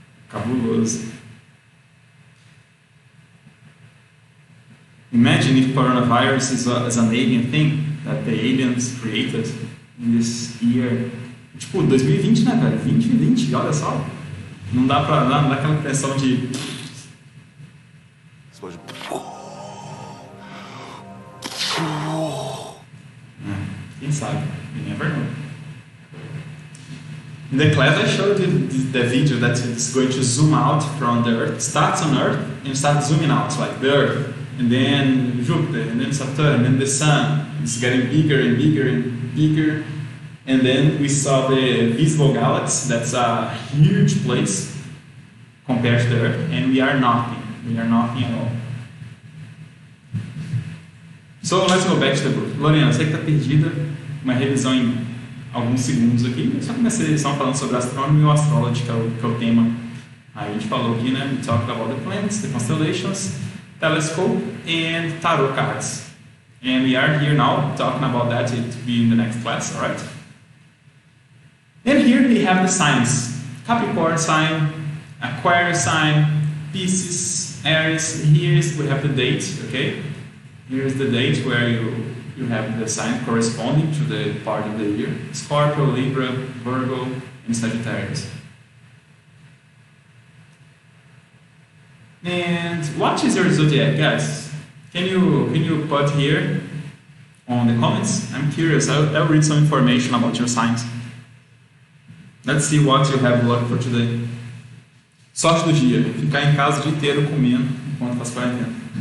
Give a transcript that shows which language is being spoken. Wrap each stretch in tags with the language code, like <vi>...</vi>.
<pt>Cabuloso.</pt> <en>Imagine if coronavirus is an alien thing that the aliens created in this year.</en> <pt>Tipo, 2020, né, velho? 2020, olha só. Não dá aquela impressão de... Quem sabe?</pt> <en>You never know. In the class I showed you the video that is going to zoom out from the Earth, starts on Earth and starts zooming out, like the Earth, and then Jupiter, and then Saturn, and then the Sun. It's getting bigger and bigger and bigger. And then we saw the visible galaxy, that's a huge place compared to the Earth, and we are nothing. We are nothing at all. So let's go back to the book.</en> <pt>Lorena, você que está perdida, uma revisão em alguns segundos aqui. Só comecei a lição falando sobre Astronomy e o Astrology, que é o tema. Aí a gente falou aqui, né?</pt> <en>We talked about the planets, the constellations, telescope, and tarot cards. And we are here now talking about that. It will be in the next class, alright? And here we have the signs. Capricorn sign, Aquarius sign, Pisces, Aries. Here we have the date, okay? Here is the date where you have the sign corresponding to the part of the year. Scorpio, Libra, Virgo, and Sagittarius. And what is your zodiac, guys? Can you put here on the comments? I'm curious. I'll read some information about your signs. Let's see what you have luck for today.</en> <pt>Sorte do dia. Ficar em casa o dia inteiro comendo enquanto faz quarentena.</pt>